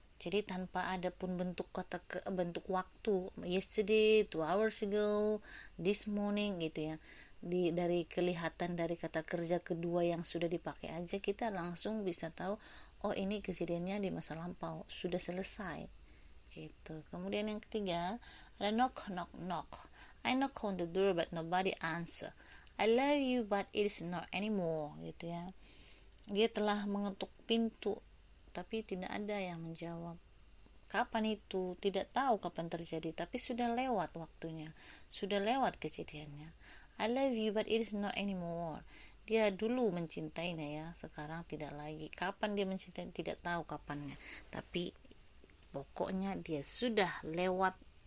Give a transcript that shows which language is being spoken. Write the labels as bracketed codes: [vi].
[id] Jadi tanpa ada pun bentuk bentuk waktu, yesterday, 2 hours ago, this morning gitu ya. Dari kelihatan dari kata kerja kedua yang sudah dipakai aja kita langsung bisa tahu oh ini kejadiannya di masa lampau, sudah selesai gitu. Kemudian yang ketiga ada knock, knock, knock. [en] I knock on the door but nobody answer. I love you but it is not anymore [id] gitu ya. Dia telah mengetuk pintu tapi tidak ada yang menjawab. Kapan itu? Tidak tahu kapan terjadi, tapi sudah lewat waktunya, sudah lewat kejadiannya. [en] I love you but it is not anymore. [id] Dia dulu mencintainya ya, sekarang tidak lagi. Kapan dia mencintai? Tidak tahu kapannya, tapi pokoknya dia sudah lewat.